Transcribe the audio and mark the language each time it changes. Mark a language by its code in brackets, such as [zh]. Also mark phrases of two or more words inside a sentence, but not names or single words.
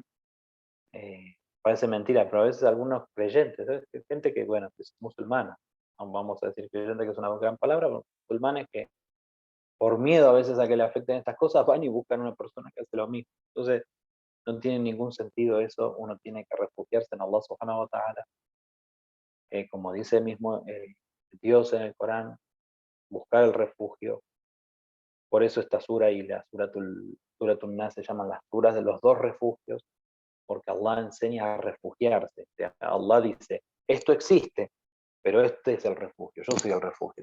[es] Parece mentira, pero a veces algunos creyentes, ¿sabes? Gente que, bueno, es musulmana, no vamos a decir creyente que es una gran palabra, pero musulmanes que por miedo a veces a que le afecten estas cosas van y buscan una persona que hace lo mismo. Entonces, no tiene ningún sentido eso, uno tiene que refugiarse en Allah [ar] سبحانه وتعالى. [es] Como dice mismo Dios en el Corán, buscar el refugio. Por eso esta sura y la suratul Nas se llaman las suras de los dos refugios, porque Allah enseña a refugiarse. O sea, Allah dice, esto existe, pero este es el refugio, yo soy el refugio.